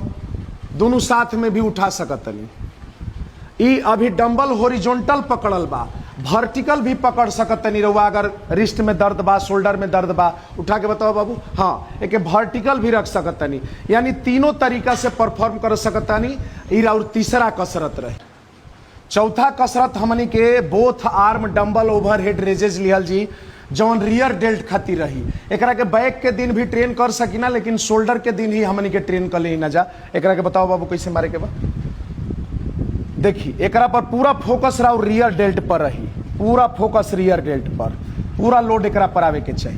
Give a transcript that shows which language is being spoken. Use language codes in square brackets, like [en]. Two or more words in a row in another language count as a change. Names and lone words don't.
[bho] दोनों साथ में भी उठा सकतनी। ई अभी [en] dumbbell horizontal [bho] पकड़ल बा, वर्टिकल भी पकड़ सकतनी रहुआ। अगर रिस्ट में दर्द बा, शोल्डर में दर्द बा, उठा के बताओ बाबू। हाँ, एक वर्टिकल भी रख सकतनी। यानी तीनों तरीका से परफॉर्म कर सकतनी। ई और तीसरा कसरत रहे। चौथा कसरत हमनी के [en] both arm dumbbell overhead raises [bho] लिहल जी, जौन [en] rear delt [bho] खातिर रही। एकरा के बैक के दिन भी ट्रेन कर सकीना, लेकिन शोल्डर के दिन ही हमनी के ट्रेन कर ले ना जा। एकरा के बताओ बाबू कैसे मारे के बा। देखिए, एकरा पर पूरा फोकस रहा [en] rear delt [bho] पर रही, पूरा फोकस [en] rear delt [bho] पर, पूरा लोड एकरा पर आवे के चाहिए।